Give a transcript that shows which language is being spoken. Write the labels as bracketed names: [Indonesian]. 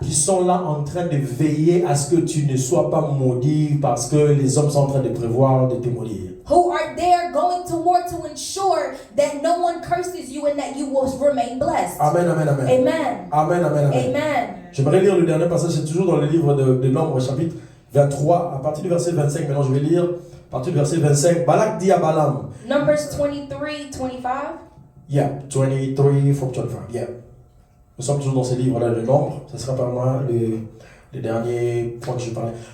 [French] qui sont là en train de veiller à ce que tu ne sois pas maudit parce que les hommes sont en train de prévoir de te maudire. [English] Who are there going to war to ensure that no one curses you and that you will remain blessed. [French] Amen, amen, amen. Amen. Amen, amen, amen. Amen. J'aimerais lire le dernier passage, c'est toujours dans le livre de Nombres, chapitre 23, à partir du verset 25. Maintenant, je vais lire à partir du verset 25. Balak dit à Balaam. [English] Numbers 23, 25. Yeah, 23 from 25. Yeah. [French] Nous sommes toujours dans ce livre-là, le Nombre. Ce sera par moi le dernier point que je parlais.